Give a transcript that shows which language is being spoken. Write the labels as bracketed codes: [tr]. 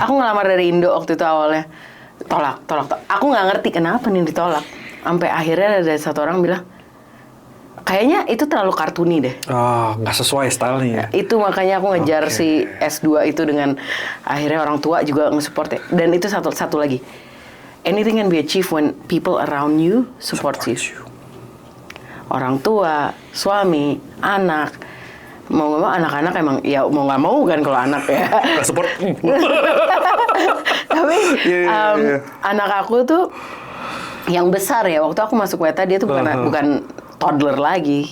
[id] Aku ngelamar dari Indo waktu itu awalnya. Tolak. Aku nggak ngerti kenapa nih ditolak. Sampai akhirnya ada satu orang bilang, kayaknya itu terlalu kartuni deh. Nggak sesuai stylenya. Itu makanya aku ngejar si S2 itu dengan akhirnya orang tua juga nge-support ya. Dan itu satu lagi. [en] Anything can be achieved when people around you support you. [id] Orang tua, suami, anak. Mau nggak mau anak-anak emang ya mau nggak mau kan kalau anak ya. Nggak support. Tapi anak aku tuh yang besar ya, waktu aku masuk Weta dia tuh bukan toddler lagi.